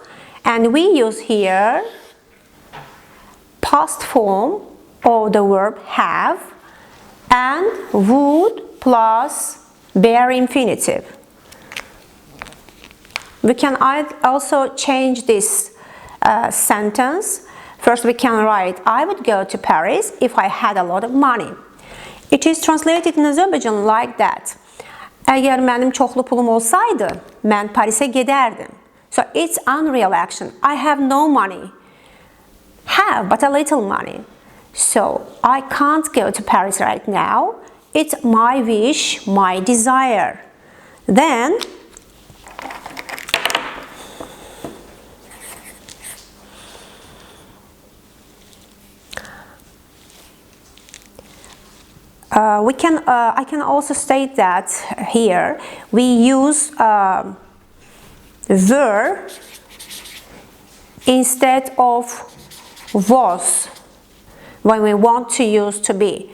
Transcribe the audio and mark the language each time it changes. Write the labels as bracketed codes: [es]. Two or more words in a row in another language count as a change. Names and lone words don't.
[en] And we use here past form of the verb have and would plus bare infinitive. We can also change this sentence. First we can write, I would go to Paris if I had a lot of money. It is translated in Azerbaijan like that. [az] Əgər mənim çoxlu pulum olsaydı, mən Parisə gedərdim. [en] So it's unreal action. I have no money. Have but a little money. So I can't go to Paris right now. It's my wish, my desire. Then I can also state that here we use were instead of was when we want to use to be.